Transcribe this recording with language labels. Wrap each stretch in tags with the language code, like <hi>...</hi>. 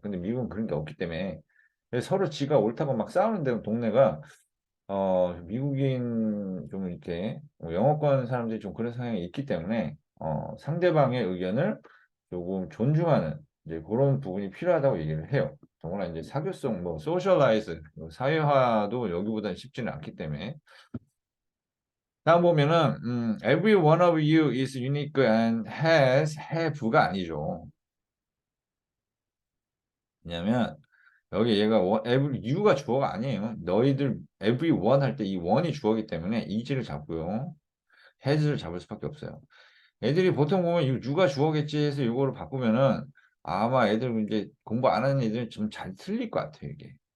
<ko>근데 미국은 그런 게 없기 때문에 서로 지가 옳다고 막 싸우는 데 동네가 미국인 좀 이렇게 영어권 사람들이 좀 그런 성향이 있기 때문에 상대방의 의견을 조금 존중하는 이제 그런 부분이 필요하다고 얘기를 해요. 더구나 이제 사교성, 뭐 소셜라이즈, 사회화도 여기보다는 쉽지는 않기 때문에. 다음 보면은</ko> <en>every one of you is unique and have가 아니죠.</en> <ko>왜냐면 여기 얘가 every you가 주어가 아니에요. 너희들 everyone 할 때 이 one이 주어기 때문에 is를 잡고요. has를 잡을 수밖에 없어요. 애들이 보통 보면 이 you가 주어겠지 해서 이거를 바꾸면은 아마 애들 이제 공부 안 하는 애들은 좀 잘 틀릴 것 같아요, 이게.</ko>